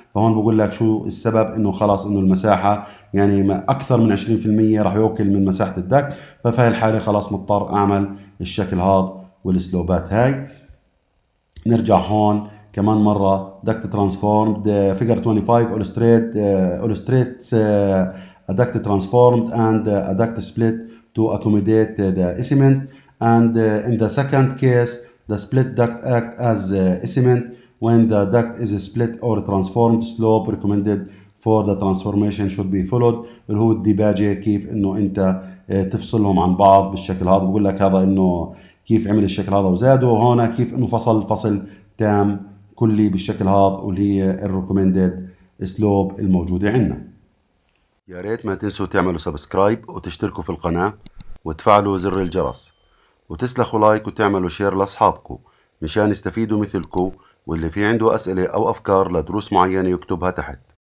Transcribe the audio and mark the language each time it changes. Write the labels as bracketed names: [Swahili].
[Arabic] فهون بقول لك شو السبب، انه خلاص انه المساحة يعني اكثر من 20% راح يوكل من مساحة الدك، ففي هاي الحالة خلاص مضطر اعمل الشكل هذا والسلوبات هاي. نرجع هون كمان مرة [English] duct transformed figure 25 illustrates a duct transformed and a duct split to accommodate the cement, and in the second case the split duct act as cement. When the duct is split or transformed, slope recommended for the transformation should be followed. [Arabic] اللي هو الديباجة، كيف انه انت تفصلهم عن بعض بالشكل هذا. بقول لك هذا انه كيف عمل الشكل هذا وزاده، وهنا كيف انه فصل تام كلي بالشكل هذا، واللي هي الريكومندد سلوب الموجودة عندنا. يا ريت ما تنسوا تعملوا سبسكرايب وتشتركوا في القناة وتفعلوا زر الجرس وتسلخوا لايك وتعملوا شير لاصحابكم مشان يستفيدوا مثلكم، واللي في عنده أسئلة أو أفكار لدروس معينة يكتبها تحت.